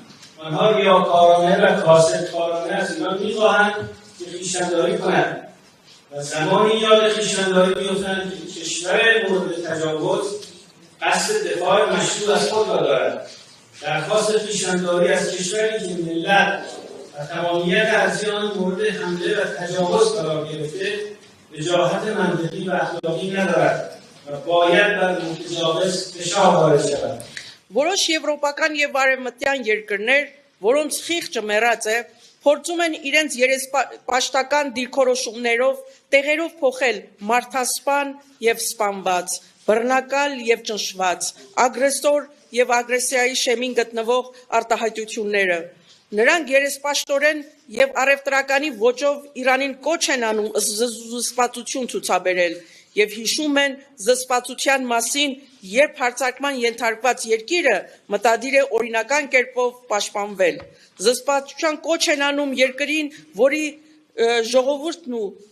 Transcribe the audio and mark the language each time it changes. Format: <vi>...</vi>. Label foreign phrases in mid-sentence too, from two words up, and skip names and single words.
<fa>آنها ریاکارانه و کاسدکارانه از ایران می‌خواهند که خویشتن‌داری کنند و زمانی یاد خویشتن‌داری بیفتند که کشور مورد تجاوز قصد دفاع مشروع از خود را دارد. درخواست خویشتن‌داری از کشوری که ملت و تمامیت ارضی آن مورد حمله و تجاوز قرار گرفته وجاهت منطقی و اخلاقی ندارد و باید بر متجاوز فشار وارد شود.</fa> <hy>Որոշ եվրոպական եւ արևմտյան երկրներ, որոնց խիղճը մեռած է, փորձում են իրենց երեսպաշտական դիրքորոշումներով տեղերով փոխել մարդասպան եւ սպանված, բռնակալ եւ ճնշված, ագրեսոր եւ ագրեսիայի շեմին գտնվող արտահայտությունները։ Նրանք երեսպաշտորեն եւ առևտրականի ոճով Իրանին կոչ են անում զսպվածություն ցուցաբերել եւ հիշում են զսպվածության մասին, երբ հարձակման ենթարկված երկիրը մտադիր է օրինական կերպով պաշտպանվել։ Զսպվածության կոչ են անում երկրին, որի ժողովուրդն ու</hy>